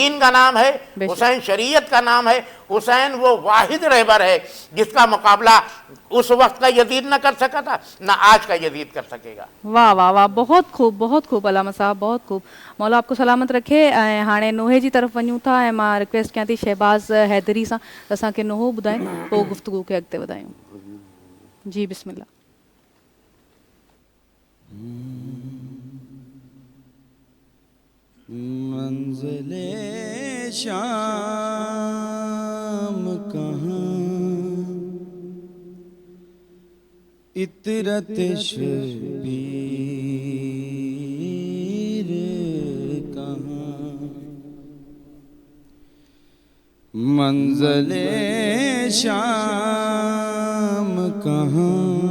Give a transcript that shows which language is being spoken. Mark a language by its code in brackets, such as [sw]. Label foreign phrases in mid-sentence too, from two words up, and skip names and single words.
[ur] دین کا نام ہے, بے شک. حسین شریعت کا نام ہے. حسین وہ واحد رہبر ہے جس کا مقابلہ اس وقت کا یزید نہ کر سکا تھا, نہ آج کا یزید کر سکے گا. واہ واہ واہ, بہت خوب علامہ صاحب, بہت خوب. مولا آپ کو سلامت رکھے. [sd] ہاणे نوہے جی طرف ونجوں था ऐं मां रिक्वेस्ट कयां थी शहबाज़ हैदरी सां त असांखे नोहो ॿुधाए पोइ गुफ़्तगू खे अॻिते वधायूं. जी बिस्मिल्लाह. [ur] منزل شام کہاں, عطرت شبیر کہاں, منزل شام کہاں,